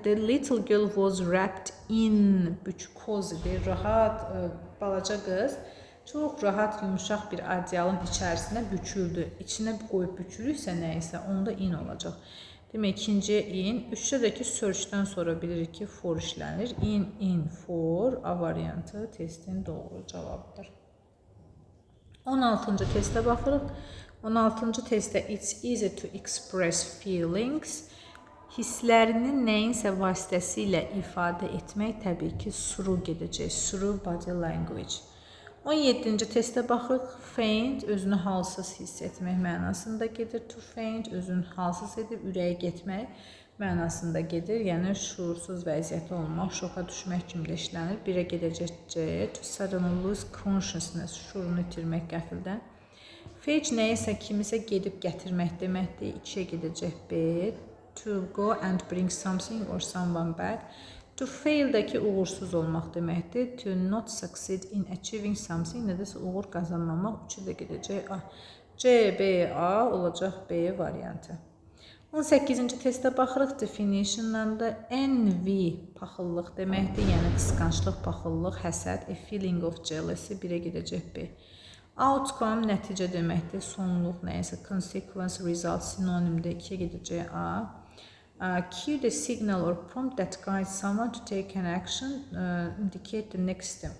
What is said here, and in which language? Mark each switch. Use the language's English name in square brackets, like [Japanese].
[English] The little girl was wrapped in, [Azerbaijani] cozy, rahat, balaca qız çox rahat, yumuşaq bir adyalın içərisində büküldü. İçinə qoyub bükülüksə nəyisə, onda in olacaq. Demək, ikinciyə in. 3-dəki searchdən sonra bilirik ki, for işlənir. In, for, A variantı testin doğru cavabıdır. 16-cı testə baxırıq. 16-cı testdə [English] it's easy to express feelings. [Azerbaijani] Hisslərini nəyinsə vasitəsilə ifadə etmək təbii ki, through gedəcək. [English] Through body language. [Azerbaijani] 17-ci testə baxırıq. Faint, özünü halsız hiss etmək mənasında gedir. To faint, özünü halsız edib, ürəyə getmək mənasında gedir. Yəni, şuursuz vəziyyəti olmaq, şoka düşmək kimi də işlənir. 1-ə gedəcək C. [English] To suddenly lose consciousness, [Azerbaijani] şuurunu itirmək qəfildən. Fetch nəyisə, kimisə gedib gətirmək deməkdir. 2-yə gedəcək B. [English] To go and bring something or someone back. [Azerbaijani] To fail-dəki uğursuz olmaq deməkdir. [English] To not succeed in achieving something, [Azerbaijani] nədəsə uğur qazanmamaq. 3-ə də gedəcək A. C, B, A olacaq B variantı. 18-ci testə baxırıq. Definitionlarında envy, paxıllıq deməkdir. Yəni, qısqanclıq, paxıllıq, həsəd, [English] a feeling of jealousy. [Azerbaijani] 1-ə gedəcək B. Outcome, nəticə deməkdir. Sonluq, nəyəsə, consequence, result, sinonimdə. 2-yə gedəcək A. [English] Cue the signal or prompt that guides someone to take an action, indicate the next step.